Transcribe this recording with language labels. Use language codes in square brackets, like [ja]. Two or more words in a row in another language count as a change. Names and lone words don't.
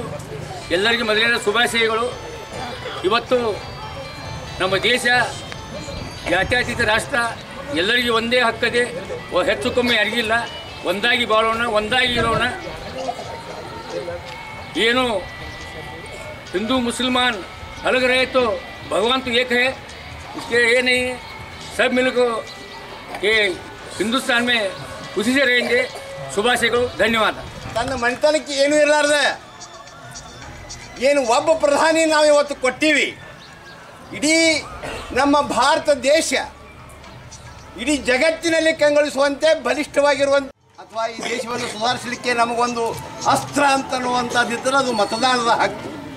[kn] ಎಲ್ಲರಿಗೂ ಮೊದಲಿನ ಶುಭಾಶಯಗಳು. ಇವತ್ತು ನಮ್ಮ ದೇಶ ಜಾತ್ಯತೀತ ರಾಷ್ಟ್ರ, ಎಲ್ಲರಿಗೂ ಒಂದೇ ಹಕ್ಕದೆ, ಹೆಚ್ಚು ಕಮ್ಮಿ ಯಾರಿಗಿಲ್ಲ. ಒಂದಾಗಿ ಬಾಳೋಣ, ಒಂದಾಗಿ ಇರೋಣ. [hi] ಏನು हिंदू मुसलमान अलग रहे तो भगवान तो एक है, इसके ये नहीं है. सब मिलकर ये हिंदुस्तान में खुशी से रहेंगे. [kn] ಶುಭಾಶಯಗಳು, ಧನ್ಯವಾದ. ತನ್ನ ಮನೆತನಕ್ಕೆ ಏನೂ ಇರಲಾರ್ದೆ ಏನು ಒಬ್ಬ ಪ್ರಧಾನಿ ನಾವು ಇವತ್ತು ಕೊಟ್ಟಿವಿ. ಇಡೀ ನಮ್ಮ ಭಾರತ ದೇಶ ಇಡೀ ಜಗತ್ತಿನಲ್ಲಿ ಕಂಗೊಳಿಸುವಂತೆ ಬಲಿಷ್ಠವಾಗಿರುವಂತೆ ಅಥವಾ ಈ ದೇಶವನ್ನು ಸುಧಾರಿಸಲಿಕ್ಕೆ ನಮಗೊಂದು ಅಸ್ತ್ರ ಅಂತನ್ನುವಂಥದ್ದಿದ್ದರೆ ಅದು ಮತದಾನದ ಹಕ್ಕು.